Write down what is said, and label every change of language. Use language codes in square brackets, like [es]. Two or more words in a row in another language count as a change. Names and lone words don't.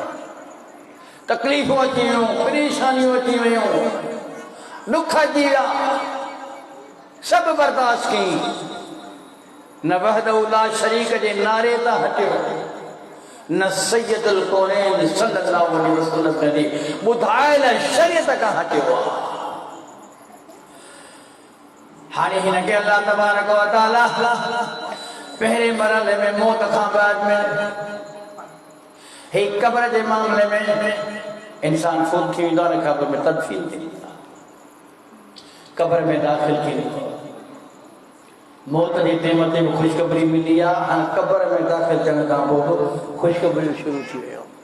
[sd] तकलीफ़ूं अची वियूं, परेशानियूं अची वियूं, दुख अची विया, सभु बर्दाश्त कई, न [ar] وحده لا شريك [sd] जे नारे तां हटियो, न [ar] سيد الكونين صلى الله عليه وسلم [sd] ने ॿुधायल शरीयत खां हटियो आहे। हाणे हिन खे अल्लाह [ar] تبارك وتعالى [sd] पहिरें मरहले में मौत खां बाद में हे क़ब्र जे मामले में इंसान फौत थी वेंदो आहे, क़ब्र में तदफीन थी वेंदो आहे, क़ब्र में दाख़िल थी वेंदो आहे। मौत जे टाइम ते बि ख़ुशख़बरी मिली आहे, हाणे क़ब्र में दाख़िल थियण खां पोइ ख़ुशख़बरियूं शुरू थी वियो।